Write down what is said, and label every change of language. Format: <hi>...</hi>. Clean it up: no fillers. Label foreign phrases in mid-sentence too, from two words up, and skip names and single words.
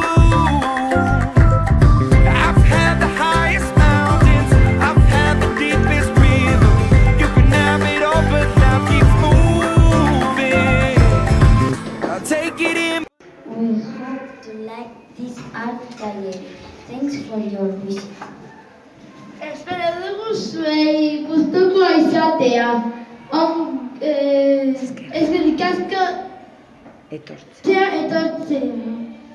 <en>I've had the highest mountains, I've had the deepest river. You can have it all, but now keep moving. I'll take it in. We hope to like this art gallery. Thanks for your visit.</en> <eu>Espero dugu zuei gustukoa izatea. Eskerrik asko etortzea.</eu>